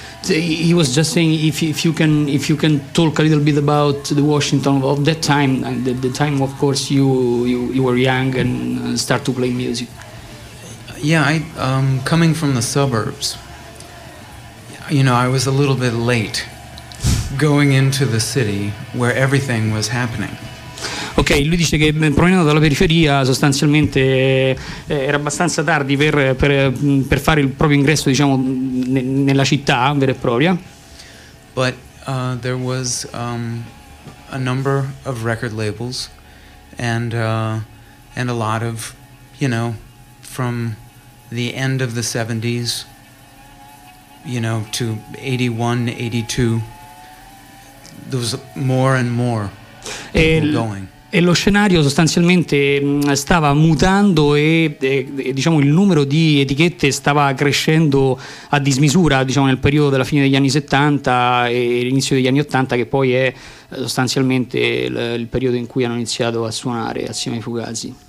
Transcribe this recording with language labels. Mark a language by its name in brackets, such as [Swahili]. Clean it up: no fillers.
[English] He was just saying if you can talk a little bit about the Washington of that time, and the time, of course, you were young and start to play music. Yeah, I coming from the suburbs, you know, I was a little bit late going into the city where everything was happening. [Italian] Ok, lui dice che provenendo dalla periferia sostanzialmente era abbastanza tardi per fare il proprio ingresso, diciamo, nella città vera e propria. [English] But there was a number of record labels and a lot of, you know, from the end of the 70s, you know, to 81, 82, there was more and more people going. [Italian] E lo scenario sostanzialmente stava mutando, e diciamo il numero di etichette stava crescendo a dismisura, diciamo, nel periodo della fine degli anni 70 e l'inizio degli anni 80, che poi è sostanzialmente il periodo in cui hanno iniziato a suonare assieme ai Fugazi.